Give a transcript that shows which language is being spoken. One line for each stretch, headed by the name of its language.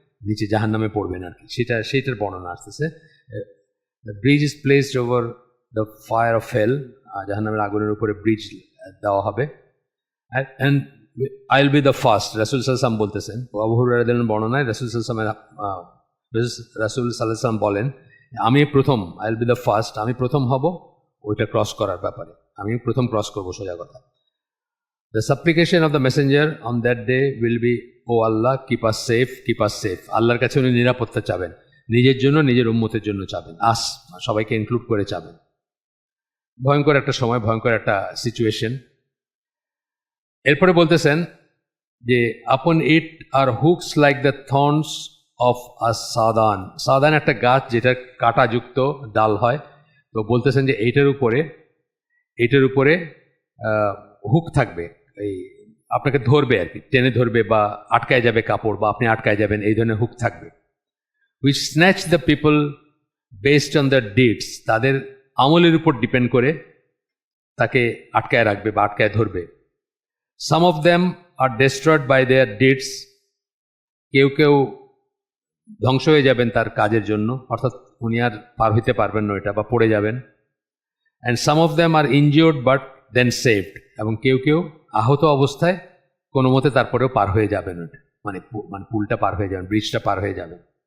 Bangla: নিচে জাহান্নামে পড়বেন আর কি। সেটার বর্ণনা আসতেছে।
English: the bridge is placed over the fire of hell,
Bangla: জাহান্নামের আগুনের উপরে ব্রিজ দেওয়া হবে।
English: and I will be the first,
Bangla: রাসূল সাল্লাল্লাহু আলাইহি ওয়াসাল্লাম বলতেছেন। আবু হুরায়রা রাদিয়াল্লাহু আনহু বর্ণনায় রাসূল সাল্লাল্লাহু আলাইহি ওয়াসাল্লাম বলেন, আমি প্রথম,
English: I will be the first,
Bangla: আমি প্রথম হব ওইটা ক্রস করার ব্যাপারে, আমি প্রথম ক্রস করবো, সোজা কথা।
English: The supplication of the messenger on that day will be, "Oh Allah, keep us safe, keep us safe."
Bangla: আল্লাহর কাছে উনি নিরাপত্তা চাবেন, নিজের জন্য, নিজের উম্মতের জন্য চাবেন, সবাইকে ইনক্লুড করে চাবেন। ভয়ঙ্কর একটা সময়, ভয়ঙ্কর একটা সিচুয়েশন। এরপরে বলতেছেন যে
English: upon it are hooks like the thorns of a sadan.
Bangla: সাদান একটা গাছ যেটা কাঁটাযুক্ত ডাল হয়। তো বলতেছেন যে এইটার উপরে হুক থাকবে, এই আপনাকে ধরবে আর কি, টেনে ধরবে, বা আটকায় যাবে কাপড়, বা আপনি আটকায় যাবেন, এই ধরনের হুক থাকবে।
English: which snatch the people based on their deeds,
Bangla: তাদের আমলের উপর ডিপেন্ড করে তাকে আটকায় রাখবে বা আটকায় ধরবে।
English: some of them are destroyed by their deeds,
Bangla: কেউ কেউ ধ্বংস হয়ে যাবেন তার কাজের জন্য, অর্থাৎ উনি আর পার হইতে পারবেন না এটা, বা পড়ে যাবেন।
English: and some of them are injured but then saved,
Bangla: এবং কেউ কেউ আহত অবস্থায় কোনো মতে তারপরেও পার হয়ে যাবেন ওটা, মানে পুলটা পার হয়ে যাবেন, ব্রিজটা পার হয়ে যাবেন।